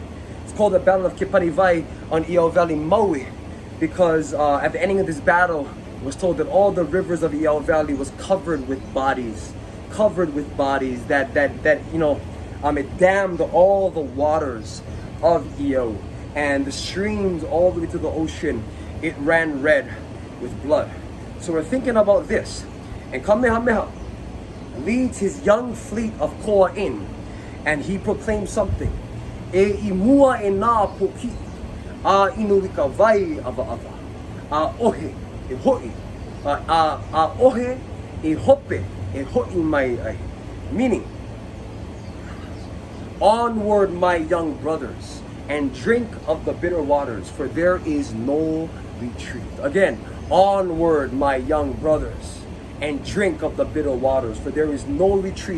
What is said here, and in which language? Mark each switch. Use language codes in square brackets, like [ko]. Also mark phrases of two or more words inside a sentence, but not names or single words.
[en] It's called the Battle of Kepanivai on Iao Valley, Maui, because at the ending of this battle, it was told that all the rivers of Iao Valley was covered with bodies, that you know, it dammed all the waters of Iao. And the streams all the way to the ocean, it ran red with blood. So we're thinking about this. And Kamehameha leads his young fleet of Koa in, and he proclaims something. [haw] E imua e nā poki, a inuika vai ava ava, a ohe e hoi, a ohe e hope e hoi mai ai. [en] Meaning, onward my young brothers, and drink of the bitter waters, for there is no retreat. Again, onward my young brothers, and drink of the bitter waters, for there is no retreat.